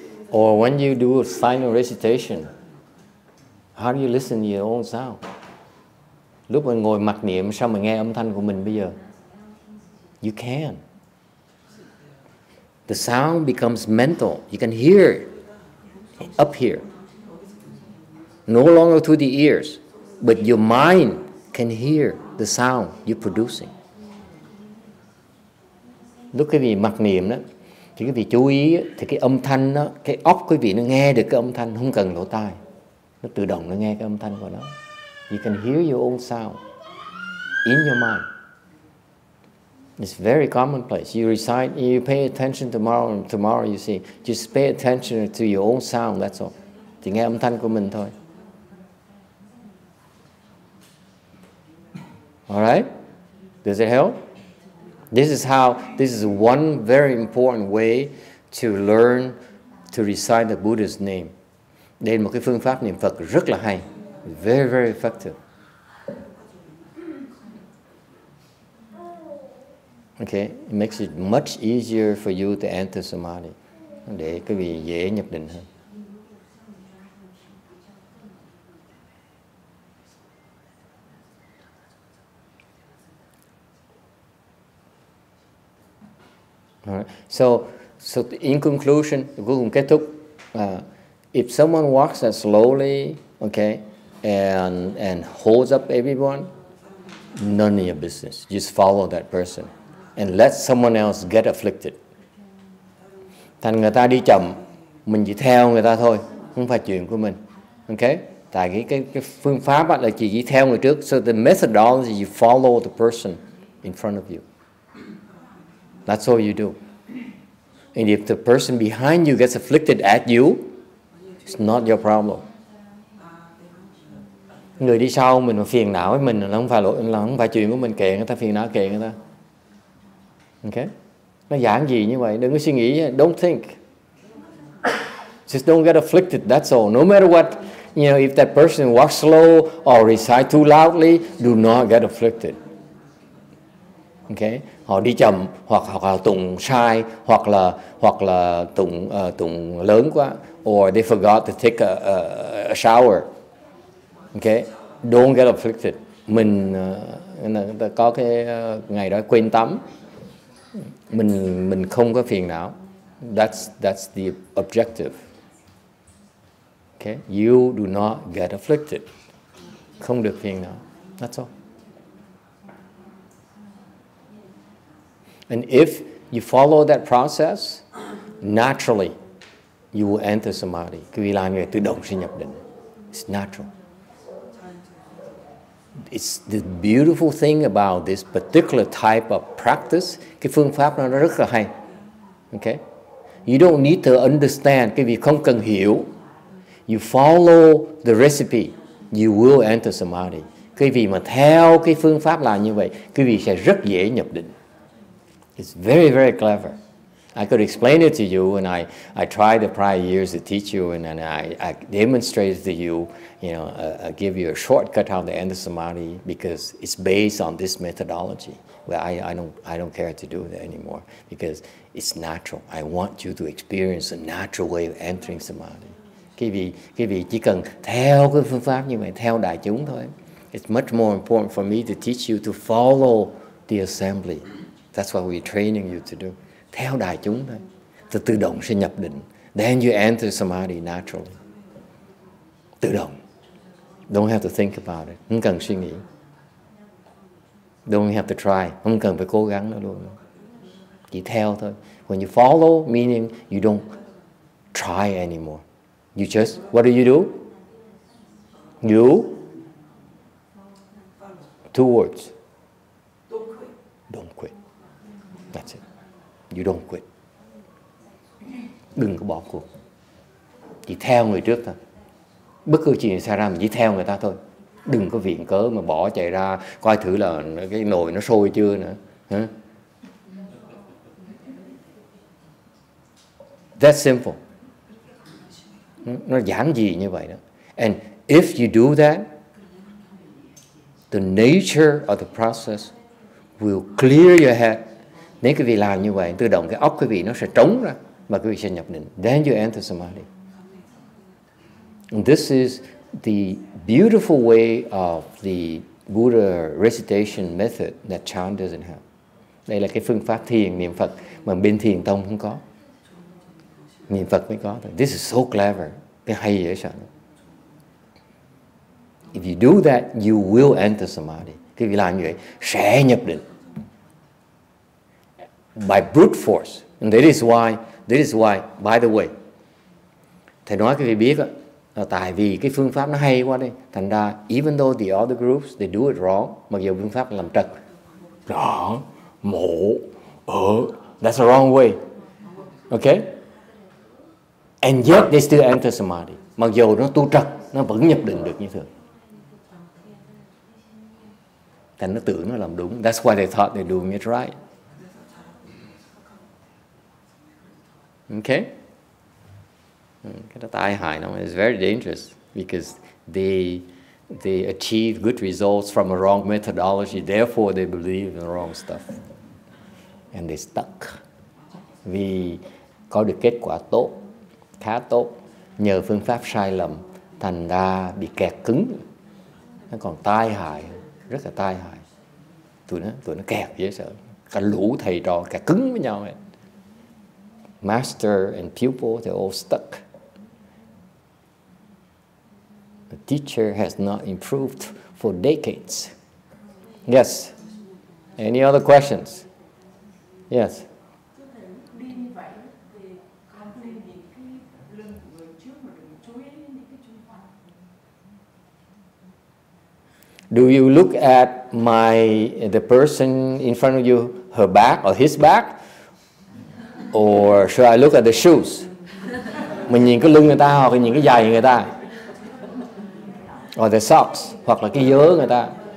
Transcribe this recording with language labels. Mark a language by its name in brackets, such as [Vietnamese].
[English] Or when you do a silent recitation, how do you listen to your own sound? [Vietnamese] Lúc mình ngồi mặc niệm sao mà nghe âm thanh của mình bây giờ? [English] You can. The sound becomes mental. You can hear it up here. No longer through the ears, but your mind can hear the sound you're producing. [Vietnamese] Lúc cái vị mặc niệm đó, thì cái vị chú ý thì cái âm thanh đó, cái óc cái vị nó nghe được cái âm thanh, không cần lỗ tai, nó tự động nó nghe cái âm thanh của nó. [English] You can hear your own sound in your mind. It's very commonplace. You recite, you pay attention tomorrow you see, just pay attention to your own sound, that's all. [Vietnamese] Thì nghe âm thanh của mình thôi. [English] All right? Does it help? This is one very important way to learn to recite the Buddha's name. [Vietnamese] Đây là một cái phương pháp niệm Phật rất là hay. [English] Very, very effective. Okay, it makes it much easier for you to enter samadhi, [Vietnamese] để quý vị dễ nhập định hơn. [English] Alright. So in conclusion, [Vietnamese] cuối cùng kết thúc, [English] if someone walks that slowly, okay, and holds up everyone, none of your business. Just follow that person and let someone else get afflicted. [Vietnamese] Thành người ta đi chậm, mình chỉ theo người ta thôi, không phải chuyện của mình. Okay? Tại cái phương pháp là chỉ theo người trước. [English] So the methodology, you follow the person in front of you. That's all you do. And if the person behind you gets afflicted at you, it's not your problem. [Vietnamese] Người đi sau mình mà phiền não với mình là không phải chuyện của mình, kệ người ta phiền não, kệ người ta. Okay? Nó giản dị như vậy, đừng có suy nghĩ, [English] don't think. Just don't get afflicted, that's all. No matter what, if that person walks slow or recite too loudly, do not get afflicted. Okay? [Vietnamese] Họ đi chậm hoặc là tụng sai hoặc là tụng lớn quá, [English] or they forgot to take a shower. Okay? Don't get afflicted. [Vietnamese] Mình có cái ngày đó quên tắm, mình không có phiền não. [English] That's the objective. Okay? You do not get afflicted. [Vietnamese] Không được phiền não. [English] That's all. And if you follow that process, naturally you will enter samadhi. [Vietnamese] Quý vị làm người tự động sẽ nhập định. [English] It's natural. It's the beautiful thing about this particular type of practice. [Vietnamese] Cái phương pháp nó rất là hay. [English] Okay? You don't need to understand. [Vietnamese] Quý vị không cần hiểu. [English] You follow the recipe, you will enter samadhi. [Vietnamese] Quý vị mà theo cái phương pháp làm như vậy, quý vị sẽ rất dễ nhập định. [English] It's very, very clever. I could explain it to you, and I tried the prior years to teach you, and I demonstrated to you, I give you a shortcut how to enter samadhi because it's based on this methodology. Well, I don't care to do that anymore because it's natural. I want you to experience a natural way of entering samadhi. [Vietnamese] Quý vị chỉ cần theo cái phương pháp như vậy, theo đại chúng thôi. [English] It's much more important for me to teach you to follow the assembly. That's what we're training you to do. [Vietnamese] Theo đại chúng thôi, tự động sẽ nhập định. [English] Then you enter samadhi naturally. [Vietnamese] Tự động. [English] Don't have to think about it. [Vietnamese] Không cần suy nghĩ. [English] Don't have to try. [Vietnamese] Không cần phải cố gắng nữa luôn. Chỉ theo thôi. [English] When you follow, meaning you don't try anymore. You just, what do? You, two words. Don't quit. That's it. You don't quit. [Vietnamese] Đừng có bỏ cuộc. Chỉ theo người trước thôi. Bất cứ chuyện xảy ra mình chỉ theo người ta thôi. Đừng có viện cớ mà bỏ chạy ra coi thử là cái nồi nó sôi chưa nữa. Hả? [English] That's simple. [Vietnamese] Nó giản dị như vậy đó. [English] And if you do that, the nature of the process will clear your head. [Vietnamese] Nếu quý vị làm như vậy, tự động cái óc quý vị nó sẽ trống ra và quý vị sẽ nhập định. [English] Then you enter samadhi. And this is the beautiful way of the Buddha Recitation Method that Chan doesn't have. [Vietnamese] Đây là cái phương pháp thiền, niệm Phật mà bên thiền tông không có. Niệm Phật mới có thôi. [English] This is so clever. [Vietnamese] Cái hay dễ sợ. [English] If you do that, you will enter samadhi. [Vietnamese] Cái việc làm như vậy sẽ nhập định. [English] By brute force. And that is why, by the way, [Vietnamese] thầy nói cái vị biết là tại vì cái phương pháp nó hay quá đây. Thành ra, [English] even though the other groups, they do it wrong, [Vietnamese] mặc dù phương pháp làm trật. Đó, mổ, [English] that's the wrong way. Okay? And yet they still enter samadhi. [Vietnamese] Mặc dù nó tu trật, nó vẫn nhập định được như thường. Thành nó tưởng nó làm đúng. [English] That's why they thought they're doing it right. Okay? [Vietnamese] Cái đó tai hại nó. [English] It's very dangerous because they achieve good results from a wrong methodology. Therefore, they believe in the wrong stuff. and they stuck. [Vietnamese] Vì có được kết quả tốt, khá tốt, nhờ phương pháp sai lầm, thành ra bị kẹt cứng. Nó còn tai hại, rất là tai hại. Tụi nó kẹt dễ sợ. Cả lũ thầy trò kẹt cứng với nhau ấy. [English] Master and pupil, they're all stuck. The teacher has not improved for decades. Yes. Any other questions? Yes. [Vietnamese] Đi như vậy thì không đi những cái lưng của người trước mà đừng chú ý đến những cái xung quanh. [English] Do you look at the person in front of you, her back or his back? Or should I look at the shoes? [Vietnamese] Mình nhìn cái lưng người ta hoặc là nhìn cái giày người ta? [English] Or the socks, [Vietnamese] hoặc là cái vớ người ta?